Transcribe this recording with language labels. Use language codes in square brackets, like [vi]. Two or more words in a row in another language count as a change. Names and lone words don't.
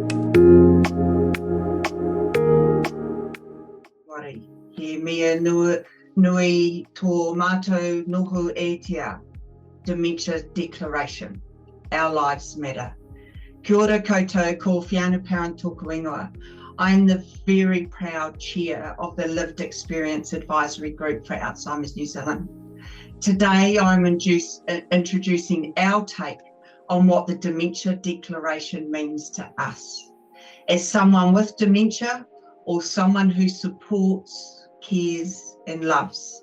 [mi] He mea nui tō mātou noho e tia, [en] Dementia Declaration, Our Lives Matter. [mi] Kia ora koutou, ko Whiana Parent tōku ingoa. [en] I am the very proud chair of the Lived Experience Advisory Group for Alzheimer's New Zealand. Today I'm introducing our take on what the Dementia Declaration means to us. As someone with dementia or someone who supports, cares and loves.